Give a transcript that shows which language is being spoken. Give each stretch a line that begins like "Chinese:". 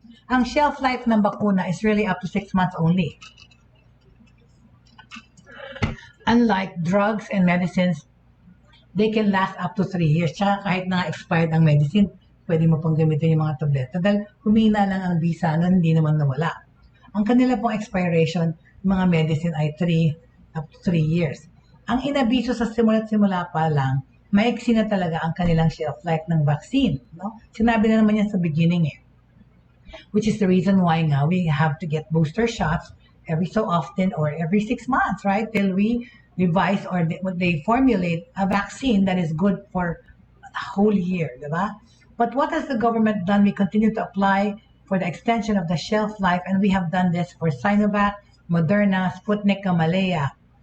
English: Ang shelf life ng bakuna is really up to 6 months only. Unlike drugs and medicines, they can last up to 3 years.
Filipino: Tsaka kahit na expired ang medicine, pwede mo pang gamitin yung mga tableta. Dahil humina lang ang bisa nun, hindi naman nawala. Ang kanila pong expiration, mga medicine ay 3 up to 3 years. Ang inabiso sa simula't-simula pa lang, maiksi na talaga ang kanilang shelf life ng vaccine. No? Sinabi na naman yan sa
English: beginning which is the reason why now we have to get booster shots every so often or every 6 months, right? Till we devise or they formulate a vaccine that is good for a whole year, diba? But what has the government done? We continue to apply for the extension of the shelf life, and we have done this for Sinovac, Moderna, Sputnik, Kamalea.